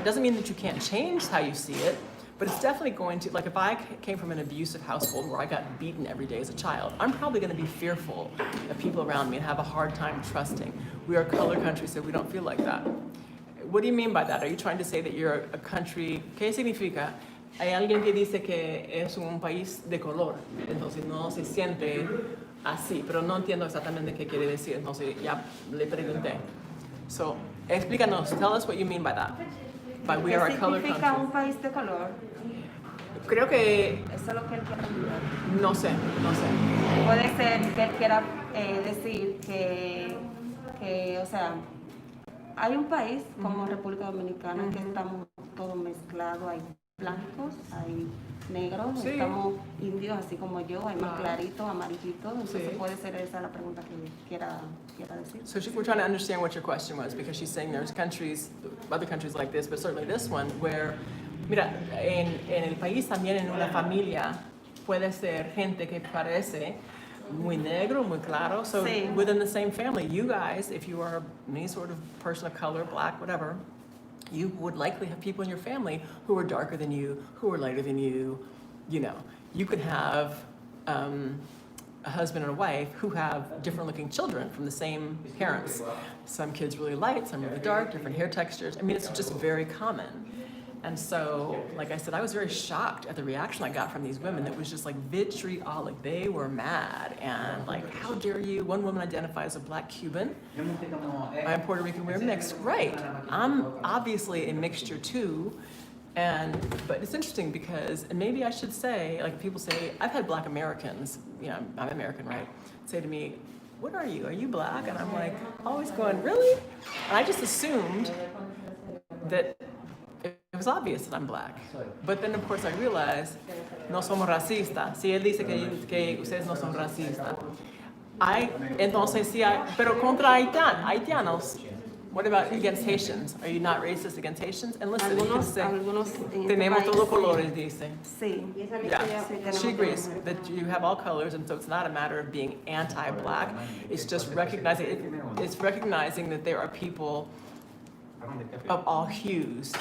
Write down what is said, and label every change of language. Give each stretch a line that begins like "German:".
English: It doesn't mean that you can't change how you see it, but it's definitely going to, like if I came from an abusive household where I got beaten every day as a child, I'm probably going to be fearful of people around me and have a hard time trusting. We are a color country, so we don't feel like that. What do you mean by that? Are you trying to say that you're a country?
Spanish: ¿Qué significa? Hay alguien que dice que es un país de color, entonces no se siente así, pero no entiendo exactamente qué quiere decir, entonces ya le pregunté.
English: So,
Spanish: explícanos,
English: tell us what you mean by that. By we are a color
Spanish: ¿Qué significa
English: country.
Spanish: un país de color? Creo que, Eso es lo que él quiere decir. no sé. Puede ser que él quiera decir que, o sea, hay un país como República Dominicana que estamos todos mezclados, hay blancos, hay negros, Sí. estamos indios así como yo, hay más Claro. claritos, amarillitos, entonces Sí. puede ser esa la pregunta que quiera decir.
English: So we're trying to understand what your question was, because she's saying there's countries, other countries like this, but certainly this one, where
Spanish: Mira, en el país también en una familia puede ser gente que parece muy negro, muy claro.
English: So
Spanish: Sí.
English: within the same family, you guys, if you are any sort of person of color, black, whatever, you would likely have people in your family who are darker than you, who are lighter than you. You know, you could have a husband and a wife who have different looking children from the same parents. Some kids really light, some really dark, different hair textures. I mean, it's just very common. And so, like I said, I was very shocked at the reaction I got from these women. It was just like vitriolic. They were mad and like, how dare you? One woman identified as a black Cuban. I'm Puerto Rican, we're mixed. Right. I'm obviously a mixture too. But it's interesting because, and maybe I should say, like people say, I've had black Americans, you know, I'm American, right? Say to me, what are you? Are you black? And I'm like, always going, really? And I just assumed that it was obvious that I'm black. But then of course I realized,
Spanish: no somos racistas. Si él dice que ustedes no son racistas. Entonces, sí, pero contra haitianos.
English: What about against Haitians? Are you not racist against Haitians? And listen,
Spanish: Algunos tenemos todos colores, dice. Sí.
English: Yeah,
Spanish: Sí,
English: she agrees that you have all colors, and so it's not a matter of being anti-black. It's just recognizing that there are people of all hues.